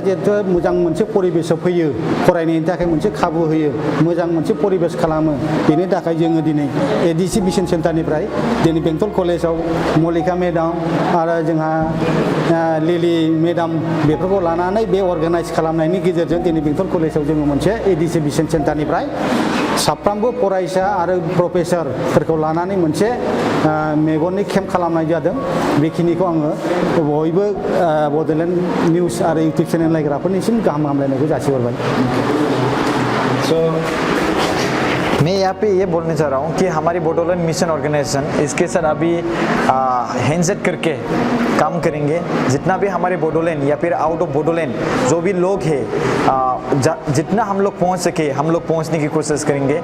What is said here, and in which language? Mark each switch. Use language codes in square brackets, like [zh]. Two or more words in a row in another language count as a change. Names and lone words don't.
[brx] जिहेतु मोजां मोनसे परिबेसाव फैयो, फरायनायनि थाखाय मोनसे खाबु होयो, मोजां मोनसे परिबेस खालामो, बेनि थाखाय जोङो दिनै एडिसि मिशन सेन्टारनिफ्राय दिनै बेंटल कलेजाव मलिका मेडाम आरो जोंहा लिलि मेडाम बेफोरखौ लानानै बे अर्गानाइज खालामनायनि गेजेरजों दिनै बेंटल कलेजाव जोङो मोनसे एडिसि मिशन सेन्टारनिफ्राय साफ्रोमबो फरायसा आरो प्रफेसरफोरखौ लानानै मोनसे मेगननि केम्प खालामनाय जादों। बेखिनिखौ आङो बयबो बड'लेण्ड निउस आरो इउटुब चेनेल नायग्राफोरनिसिम गाहाम हामलायनायखौ जासिहरबाय। [hi] मैं यहाँ पे ये बोलने चाह रहा हूँ कि हमारी बोडोलैंड मिशन ऑर्गेनाइजेशन इसके साथ अभी हैंडसेट करके काम करेंगे। जितना भी हमारे बोडोलैंड या फिर [en] out of [hi] बोडोलैंड जो भी लोग हैं, जितना हम लोग पहुँच सके हम लोग पहुँचने की कोशिश करेंगे।